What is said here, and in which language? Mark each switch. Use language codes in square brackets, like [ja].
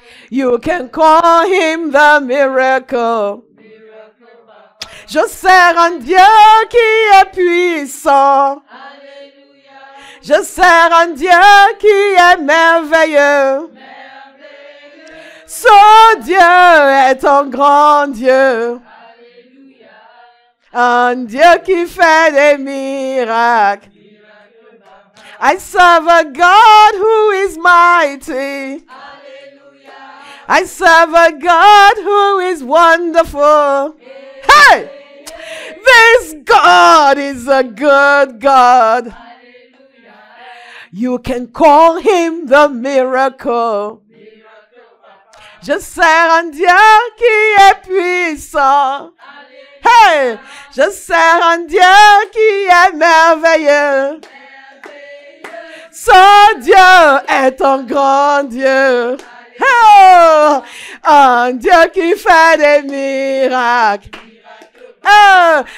[en] You can call him the miracle. [fr] Je sers un Dieu qui est puissant. Alléluia. Je sers un Dieu qui est merveilleux. Merveilleux. Ce Dieu est un grand Dieu. Alléluia. Un Dieu qui fait des miracles. [en] I serve a God who is mighty. Alléluia. I serve a God who is wonderful. Hey! This God is a good God. You can call him the miracle. [fr] Je sers un Dieu qui est puissant. Hey! Je sers un Dieu qui est merveilleux. Ce Dieu est un grand Dieu. Oh! Un Dieu qui fait des miracles. Oh!